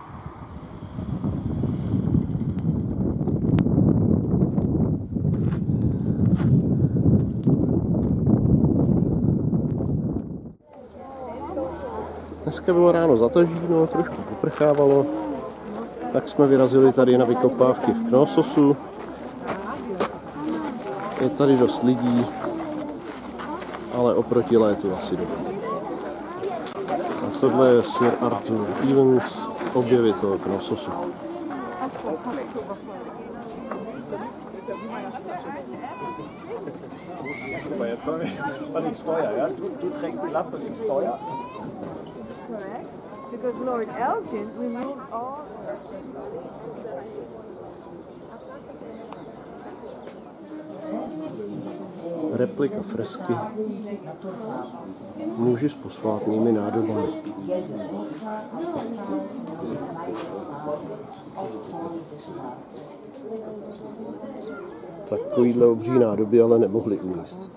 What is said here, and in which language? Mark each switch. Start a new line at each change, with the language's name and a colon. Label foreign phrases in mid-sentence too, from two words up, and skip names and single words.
Czech: Dneska bylo ráno zatažíno, trošku poprchávalo, tak jsme vyrazili tady na vykopávky v Knossosu. Je tady dost lidí, ale oproti létu asi dobrý. A tohle je Sir Arthur Evans, objevitel Knossosu.
German: Jetzt kommen wir an die Steuer, ja? Du trägst die Last und die Steuer.
English: Correct. Because Lord Elgin removed all.
Czech: Replika fresky. Muži s posvátnými nádobami. Takovýhle obří nádoby ale nemohli umíst.